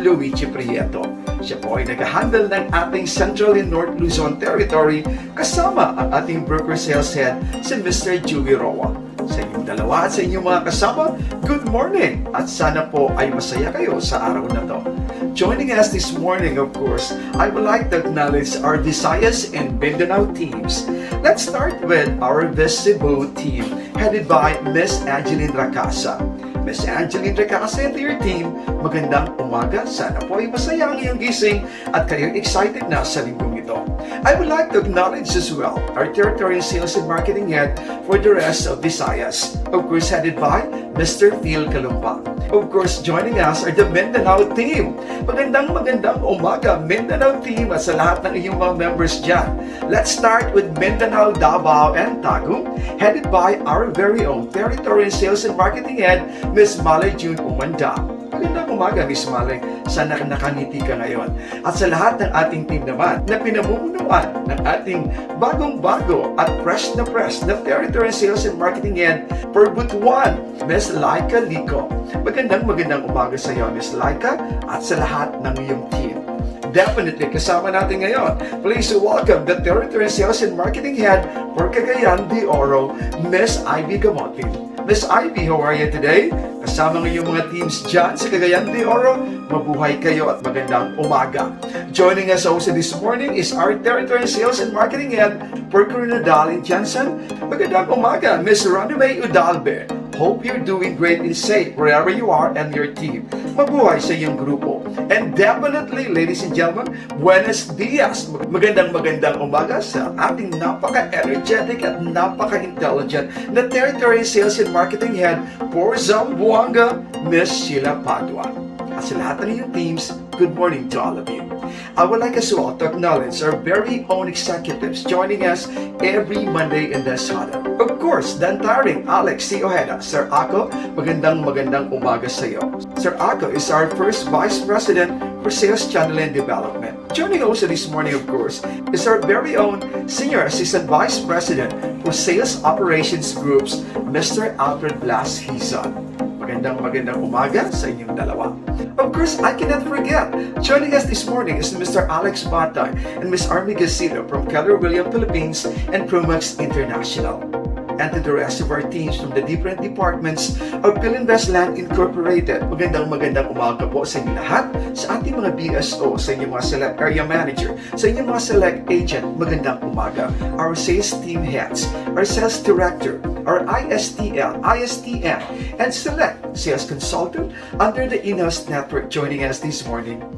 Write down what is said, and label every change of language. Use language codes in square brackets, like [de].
[tl] Luigi Prieto. Siya po ay nag-handle ng ating Central and North Luzon Territory kasama ang ating Broker Sales Head si Mr. Joey Roa. Sa inyong dalawa at sa inyong mga kasama, [en] good morning! [tl] At sana po ay masaya kayo sa araw na to. [en] Joining us this morning, of course, I would like to acknowledge our Visayas and Mindanao teams. Let's start with our Cebu team, headed by Miss Angeline Racasa. Miss Angeline Racasa and your team, [tl] magandang umaga. Sana po ay masaya ang iyong gising at kayo excited na sa linggong ito. [en] I would like to acknowledge as well our Territory Sales and Marketing Head for the rest of Visayas, of course headed by Mr. Phil Calumpa. Of course, joining us are the Mindanao team. [tl] Magandang umaga, Mindanao team at sa lahat ng iyong mga members dyan. [en] Let's start with Mindanao, Davao, and Tagum, headed by our very own Territory Sales and Marketing Head, Ms. [tl] Malay June Umanda. Magandang umaga, Ms. Malay. Sana nakangiti ka ngayon. At sa lahat ng ating team naman na pinamumunuan ng ating bagong-bago at fresh na Territory Sales and Marketing Head for Butuan, Ms. Laika Lico. Magandang umaga sa iyo, Ms. Laika, at sa lahat ng iyong team. [en] Definitely, [tl] kasama natin ngayon. [en] Please welcome the Territory Sales and Marketing Head for Cagayan de Oro, Ms. Ivy Gamotin. Ms. Ivy, how are you today? [tl] Kasama ng iyong mga teams dyan sa Cagayan de Oro, mabuhay kayo at magandang umaga. [en] Joining us also this morning is our Territory Sales and Marketing Head for Coronadal and Jansen. [tl] Magandang umaga, [en] Ms. Ronime Udalbe. Hope you're doing great and safe wherever you are and your team. [tl] Mabuhay sa iyong grupo. [en] And definitely, ladies and gentlemen, [es] buenos dias. [tl] Magandang umaga sa ating napaka-energetic at napaka-intelligent na Territory Sales and Marketing Head for Zamboanga, Ms. Sheila Padua. At sa lahat ng iyong teams, [en] good morning to all of you. I would like as well to acknowledge our very own executives joining us every Monday in this huddle. Of course, the entire Alex C. Ojeda. [tl] Sir Ako, magandang umaga sa iyo. [en] Sir Ako is our first Vice President for Sales Channel and Development. Joining also this morning, of course, is our very own Senior Assistant Vice President for Sales Operations Groups, Mr. [tl] Alfred Blas Hizon. Magandang umaga sa inyong dalawa. [en] Of course, I cannot forget, joining us this morning is Mr. Alex Batay and Ms. Army Gasito from Keller Williams Philippines and Promax International. And to the rest of our teams from the different departments of Philinvest Land Incorporated. [tl] Magandang umaga po sa inyo lahat, sa ating mga BSO, sa inyong mga select area manager, sa inyong mga select agent, magandang umaga. [en] Our sales team heads, our sales director, our ISTL, ISTN, and select sales consultant under the in-house network joining us this morning.